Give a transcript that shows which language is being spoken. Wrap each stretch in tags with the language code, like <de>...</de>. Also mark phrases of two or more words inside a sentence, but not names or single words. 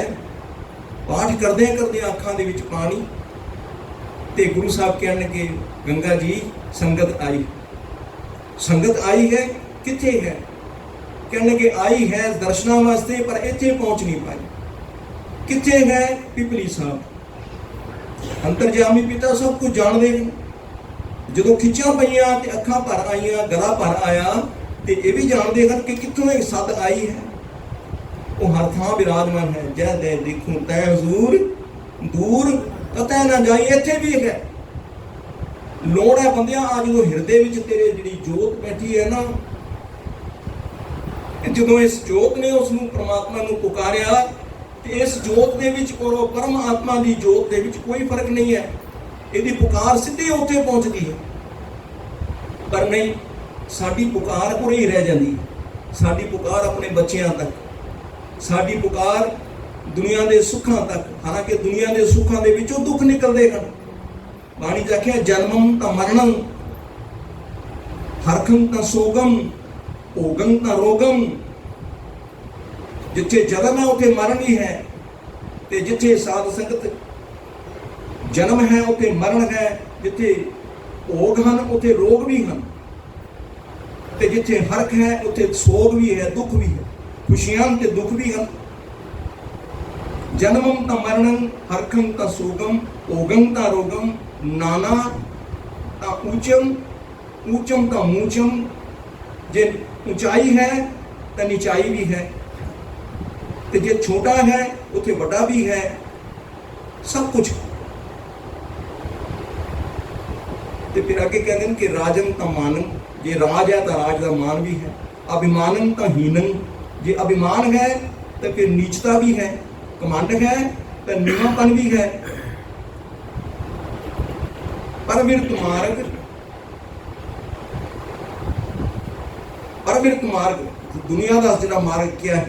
<pa>ਪਾਠ ਕਰਦੇ ਕਰਦੇ ਅੱਖਾਂ ਦੇ ਵਿੱਚ ਪਾਣੀ, ਤੇ ਗੁਰੂ ਸਾਹਿਬ ਕਹਿਣ ਲੱਗੇ ਗੰਗਾ ਜੀ ਸੰਗਤ ਆਈ, ਸੰਗਤ ਆਈ ਹੈ, ਕਿੱਥੇ ਹੈ? ਕਹਿਣ ਲੱਗੇ ਆਈ ਹੈ ਦਰਸ਼ਨਾਂ ਵਾਸਤੇ, ਪਰ ਇੱਥੇ ਪਹੁੰਚ ਨਹੀਂ ਪਾਈ। ਕਿੱਥੇ ਹੈ? ਪਿਪਲੀ ਸਾਹਿਬ।</pa> <hi>अंतरजामी पिता सब कुछ जानते हैं।</hi> <pa>ਜੋ ਖਿੱਚਾਂ ਪਈਆਂ ਤੇ ਅੱਖਾਂ ਭਰ ਆਈਆਂ, ਗਲਾ ਭਰ ਆਇਆ, ਤੇ</pa> <hi>ये भी जानते हैं कि</hi> <pa>ਕਿਤੋਂ ਇੱਕ ਸੱਦ ਆਈ ਹੈ। ਉਹ ਹਰ ਥਾਂ ਵਿਰਾਜਮਾਨ ਹੈ। ਜੈ ਦੇ ਦੇਖੂੰ ਤੈ ਹਜ਼ੂਰ ਦੂਰ ਕਤੈ ਨਾ ਜਾਈ, ਇੱਥੇ ਭੀ ਹੈ। ਲੋੜ ਹੈ ਬੰਦਿਆ, ਆਹ ਜੋ ਹਿਰਦੇ ਵਿੱਚ ਤੇਰੇ ਜਿਹੜੀ ਜੋਤ ਬੈਠੀ ਹੈ ਨਾ, ਜੋ ਇਸ ਜੋਤ ਨੇ ਉਸਨੂੰ ਪਰਮਾਤਮਾ ਨੂੰ ਪੁਕਾਰਿਆ, ਤੇ ਇਸ ਜੋਤ ਦੇ ਵਿੱਚ ਔਰ ਪਰਮ ਆਤਮਾ ਦੀ ਜੋਤ ਦੇ ਵਿੱਚ ਕੋਈ ਫ਼ਰਕ ਨਹੀਂ ਹੈ।</pa> <hi>ਇਹਦੀ पुकार सीधी उत्थे पहुँचती है। पर नहीं, साडी पुकार उरे ही रह जाती है। साडी पुकार अपने बच्चों तक, साडी पुकार दुनिया के सुखों तक। हालांकि दुनिया के सुखों के विचों दुख निकलते हैं।</hi> <pa>ਬਾਣੀ ਚ ਆਖਿਆ ਜਨਮਮ ਤਾ ਮਰਣਮ, ਹਰਖਮ ਤਾ ਸੋਗਮ, ਭੋਗਮ ਤਾ ਰੋਗਮ। ਜਿੱਥੇ ਜਨਮ ਹੈ ਉੱਥੇ ਮਰਨ ਹੀ ਹੈ, ਤੇ ਜਿੱਥੇ ਸਾਧ ਸੰਗਤ ਜਨਮ ਹੈ ਉੱਥੇ ਮਰਨ ਹੈ, ਜਿੱਥੇ ਭੋਗ ਹੈਂ ਉੱਥੇ ਰੋਗ ਭੀ ਹੈਂ, ਤੇ ਜਿੱਥੇ ਹਰਖ ਹੈ ਉੱਥੇ ਸੋਗ ਭੀ ਹੈ, ਦੁੱਖ ਭੀ ਹੈ, ਖ਼ੁਸ਼ੀਆਂ ਤੇ ਦੁੱਖ ਭੀ ਹੈਂ। ਜਨਮਮ ਤਾ ਮਰਣਮ, ਹਰਖਮ ਤਾ ਸੋਗਮ, ਭੋਗਮ ਤਾ ਰੋਗਮ, ਨਾਨਾ ਤਾ ਊਂਚਮ, ਊਂਚਮ ਤਾ ਮੂਚਮ। ਜੇ ਉਚਾਈ ਹੈ ਤੋ ਨੀਚਾਈ ਭੀ ਹੈ, ਤੇ ਜੇ ਛੋਟਾ ਹੈ ਉੱਥੇ ਬੜਾ ਭੀ ਹੈ, ਸਭ ਕੁਝ।</pa> <hi>ते फिर आगे कहते हैं कि राजन ता मानम, जे राज है तो राज का मान भी है। अभिमानम ता हीनम, जे अभिमान है तो फिर नीचता भी है। कमांड है तो नीवापन भी है। परविरत मार्ग, परविरत मार्ग दुनिया का जिहड़ा मार्ग क्या है?</hi>